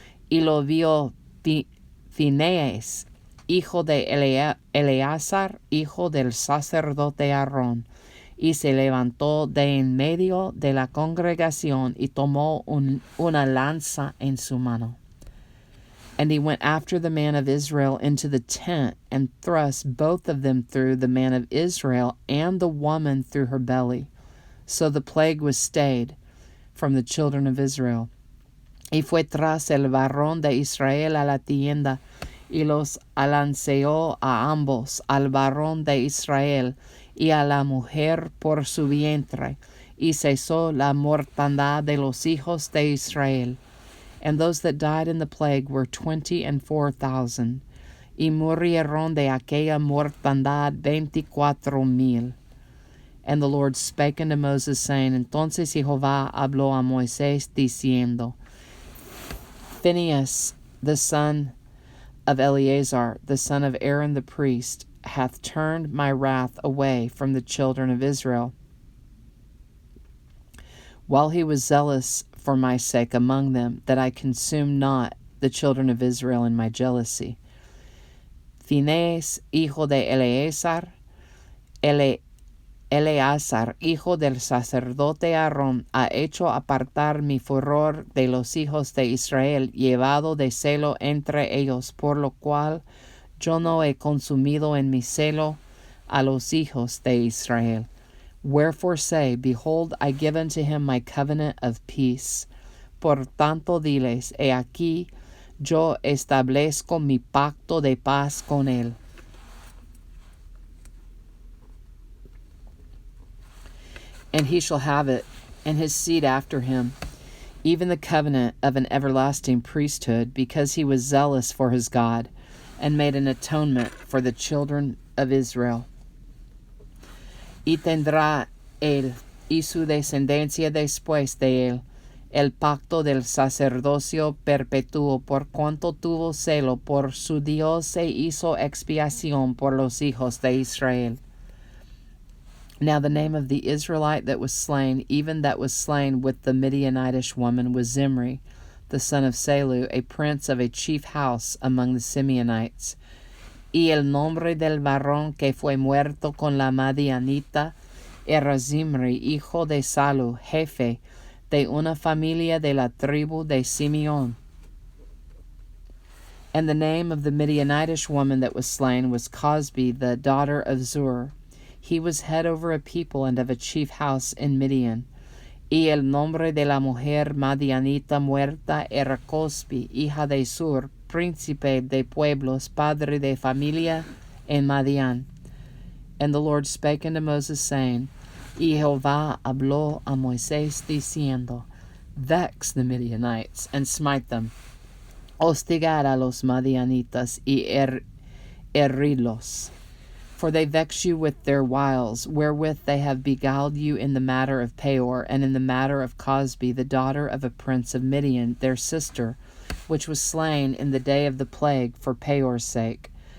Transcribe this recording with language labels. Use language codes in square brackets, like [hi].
[es] Y lo vio Phinehas, hijo de Eleazar, hijo del sacerdote Aarón, y se levantó de en medio de la congregación y tomó una lanza en su mano. [en] And he went after the man of Israel into the tent, and thrust both of them through, the man of Israel and the woman through her belly. So the plague was stayed from the children of Israel. [es] Y fue tras el varón de Israel a la tienda, y los alanceó a ambos, al varón de Israel y a la mujer por su vientre, y cesó la mortandad de los hijos de Israel. [en] And those that died in the plague were 24,000, [es] y murieron de aquella mortandad 24,000. [en] And the Lord spake unto Moses, saying, [es] Entonces Jehová habló a Moisés, diciendo, [en] Phinehas, the son of Eleazar, the son of Aaron the priest, hath turned my wrath away from the children of Israel, while he was zealous for my sake among them, that I consume not the children of Israel in my jealousy. [es] Phinehas, hijo de Eleazar, Eleazar, hijo del sacerdote Aarón, ha hecho apartar mi furor de los hijos de Israel, llevado de celo entre ellos, por lo cual yo no he consumido en mi celo a los hijos de Israel. [en] Wherefore say, Behold, I give unto him my covenant of peace. [es] Por tanto diles, he aquí, yo establezco mi pacto de paz con él. [en] And he shall have it, and his seed after him, even the covenant of an everlasting priesthood, because he was zealous for his God, and made an atonement for the children of Israel. [es] Y tendrá él y su descendencia después de él el pacto del sacerdocio perpetuo, por cuanto tuvo celo por su Dios e hizo expiación por los hijos de Israel. [en] Now the name of the Israelite that was slain, even that was slain with the Midianitish woman, was Zimri, the son of Salu, a prince of a chief house among the Simeonites. [es] Y el nombre del varón que fue muerto con la Madianita era Zimri, hijo de Salu, jefe de una familia de la tribu de Simeón. [en] And the name of the Midianitish woman that was slain was Cosbi, the daughter of Zur. He was head over a people and of a chief house in Midian. [es] Y el nombre de la mujer Madianita muerta era Cosbi, hija de Zur, príncipe de pueblos, padre de familia en Madian. [en] And the Lord spake unto Moses, saying, [es] Y Jehová habló a Moisés, diciendo, [en] Vex the Midianites, and smite them. [es] Hostigar a los Madianitas, y herirlos. [en] For they vex you with their wiles, wherewith they have beguiled you in the matter of Peor, and in the matter of Cosbi, the daughter of a prince of Midian, their sister, which was slain in the day of the plague for Peor's sake.